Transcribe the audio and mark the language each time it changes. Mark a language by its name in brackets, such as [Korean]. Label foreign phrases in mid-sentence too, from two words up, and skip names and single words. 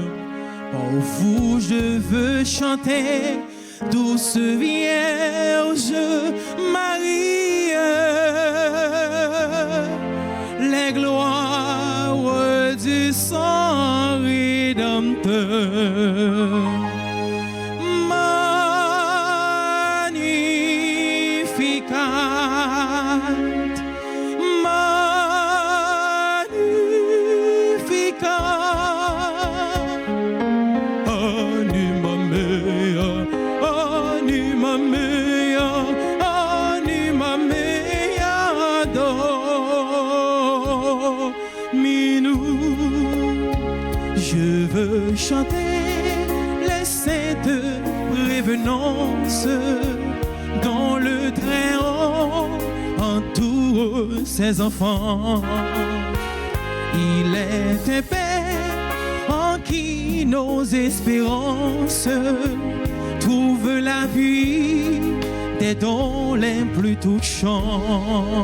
[French] Pour vous, je veux chanter, douce Vierge Marie, les gloires du sang rédempteur. [Latin] Magnificat, magnificat, anima mea, anima mea, anima mea, Dominus. [French] Je veux chanter les saintes prévenances dont le Très-Haut entoure ses enfants. Il est un Père en qui nos espérances trouvent la vie des dons les plus touchants.